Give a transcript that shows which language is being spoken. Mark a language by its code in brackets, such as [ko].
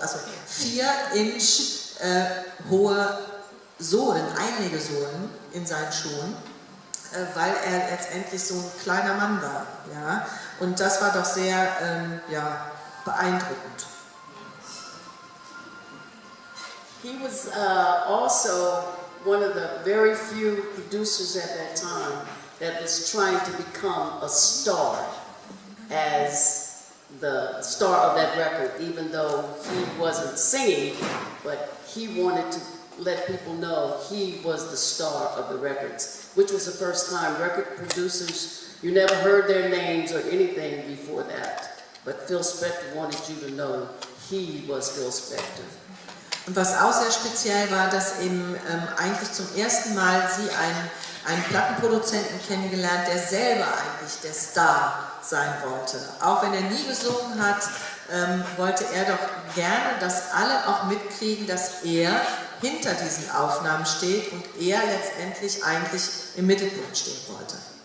[de] Also 4-inch hohe Sohlen, Einlegesohlen in seinen Schuhen, weil er letztendlich so ein kleiner Mann war. Ja? Und das war doch sehr beeindruckend. [en] He was also one of the very few producers at that time that was trying to become a star as the star of that record, even though he wasn't singing, but he wanted to let people know he was the star of the records, which was the first time record producers, you never heard their names or anything before that, but Phil Spector wanted you to know he was Phil Spector. [de] Und was auch sehr speziell war, dass eben eigentlich zum ersten Mal sie einen Plattenproduzenten kennengelernt, der selber eigentlich der Star sein wollte. Auch wenn er nie gesungen hat, wollte er doch gerne, dass alle auch mitkriegen, dass er hinter diesen Aufnahmen steht und er letztendlich eigentlich im Mittelpunkt stehen wollte.